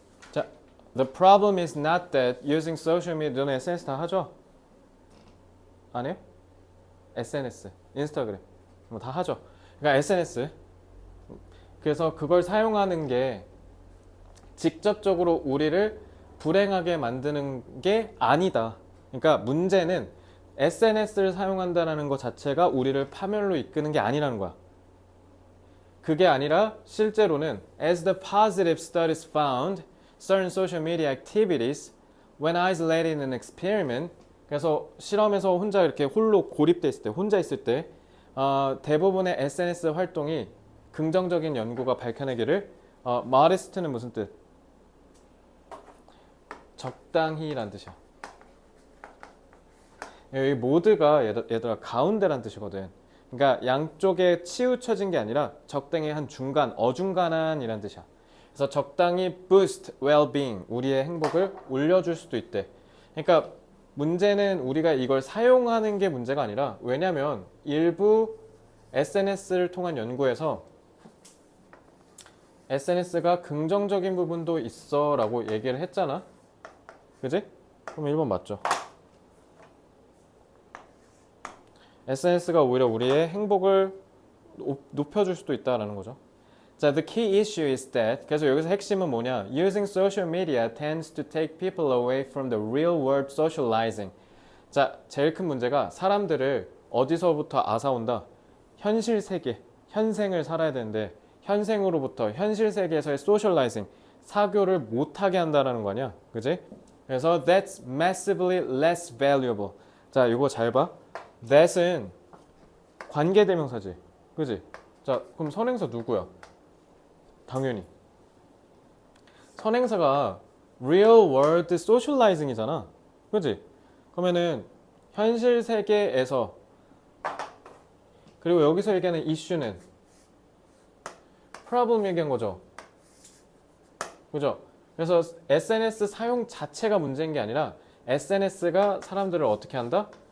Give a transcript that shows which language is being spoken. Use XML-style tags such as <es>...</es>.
<en>자, the problem is not that using social media.</en> <ko>너는 SNS 다 하죠? 안 해요? SNS, 인스타그램 뭐 다 하죠. 그러니까 SNS. 그래서 그걸 사용하는 게 직접적으로 우리를 불행하게 만드는 게 아니다. 그러니까 문제는 SNS를 사용한다는 것 자체가 우리를 파멸로 이끄는 게 아니라는 거야. 그게 아니라 실제로는</ko> <en>as the positive studies found, certain social media activities when isolated in an experiment.</en> <ko>그래서 실험에서 혼자 이렇게 홀로 고립돼 있을 때, 혼자 있을 때 대부분의 SNS 활동이 긍정적인 연구가 밝혀내기를 modest는 무슨 뜻? 적당히란 뜻이야. 여기 모드가 얘들아 가운데란 뜻이거든. 그러니까 양쪽에 치우쳐진 게 아니라 적당히 한 중간, 어중간한이란 뜻이야. 그래서 적당히</ko> <en>boost well-being,</en> <ko>우리의 행복을 올려줄 수도 있대. 그러니까 문제는 우리가 이걸 사용하는 게 문제가 아니라, 왜냐면 일부 SNS를 통한 연구에서 SNS가 긍정적인 부분도 있어 라고 얘기를 했잖아. 그지? 그럼 1번 맞죠. SNS가 오히려 우리의 행복을 높여줄 수도 있다라는 거죠.</ko> <en>자, the key issue is that,</en> <ko>그래서 여기서 핵심은 뭐냐?</ko> <en>Using social media tends to take people away from the real world socializing.</en> <ko>자, 제일 큰 문제가 사람들을 어디서부터 앗아온다? 현실 세계, 현생을 살아야 되는데 현생으로부터 현실 세계에서의 socializing, 사교를 못하게 한다라는 거 아니야? 그지? 그래서</ko> <en>that's massively less valuable.</en> <ko>자, 이거 잘 봐. that은 관계대명사지. 그지? 자, 그럼 선행사 누구야? 당연히. 선행사가</ko> <en>real world socializing</en> <ko>이잖아. 그지? 그러면은 현실 세계에서, 그리고 여기서 얘기하는 이슈는 problem 얘기한 거죠. 그죠? 그래서 SNS 사용 자체가 문제인 게 아니라 SNS가 사람들을 어떻게 한다?</ko>